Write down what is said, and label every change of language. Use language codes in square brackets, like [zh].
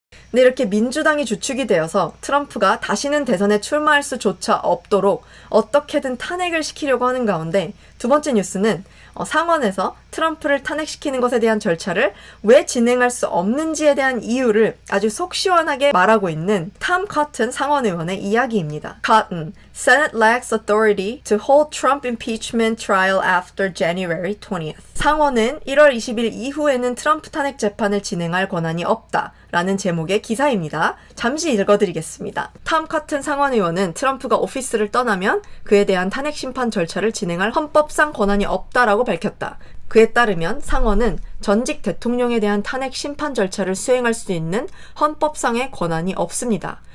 [ko] 근데 이렇게 민주당이 주축이 되어서 트럼프가 다시는 대선에 출마할 수조차 없도록 어떻게든 탄핵을 시키려고 하는 가운데 두 번째 뉴스는 상원에서 트럼프를 탄핵시키는 것에 대한 절차를 왜 진행할 수 없는지에 대한 이유를 아주 속 시원하게 말하고 있는 탐 커튼 상원의원의 이야기입니다. [en] Cotton, Senate lacks authority to hold Trump impeachment trial after January 20th. [ko] 상원은 1월 20일 이후에는 트럼프 탄핵 재판을 진행할 권한이 없다. 라는 제목의 기사입니다. 잠시 읽어드리겠습니다. 탐 커튼 상원의원은 트럼프가 오피스를 떠나면 그에 대한 탄핵 심판 절차를 진행할 헌법상 권한이 없다라고 밝혔다. 그에 따르면 상원은 전직 대통령에 대한 탄핵 심판 절차를 수행할 수 있는 헌법상의 권한이 없습니다.